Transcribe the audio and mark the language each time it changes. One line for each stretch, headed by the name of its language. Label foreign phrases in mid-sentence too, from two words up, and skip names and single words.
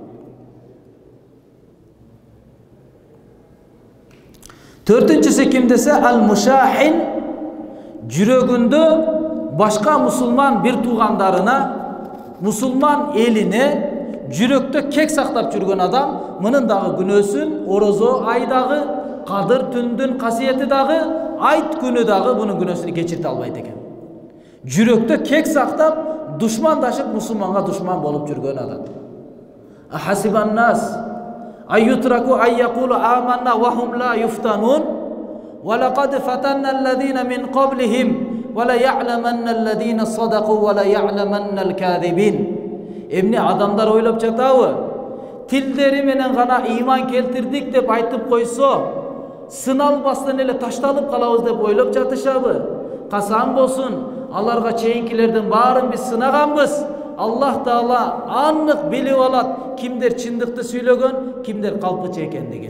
Kyrgyz: Төртүнчүсү ким десе, ал-мушахин, жүрөгүндө башка мусулман бир туугандарына, мусулман элине жүрөктө кек сактап жүргөн адам, мынын дагы күнөөсүн орозо айдагы, кадыр түндүн касиети дагы, айт күнү дагы бунун күнөөсүн кечирте албайт экен. Жүрөктө кек сактап, душмандашып мусулманга душман болуп жүргөн адам.
Arabic: أحسب الناس أن يتركوا أن يقولوا آمنا وهم لا يفتنون ولقد فتنا الذين من قبلهم وليعلمن الذين صدقوا وليعلمن الكاذبين.
Kyrgyz: Эмне адамдар ойлоп жатабы? Тилдери менен гана ыйман келтирдик деп айтып койсо, сыналбастан эле ташталып калабыз деп ойлоп жатышабы? Касам болсун, аларга чейинкилердин баарын биз сынаганбыз. Аллах Таала аннык билип алат, кимдер чындыкты сүйлөгөн, кимдер калпычы экендигин.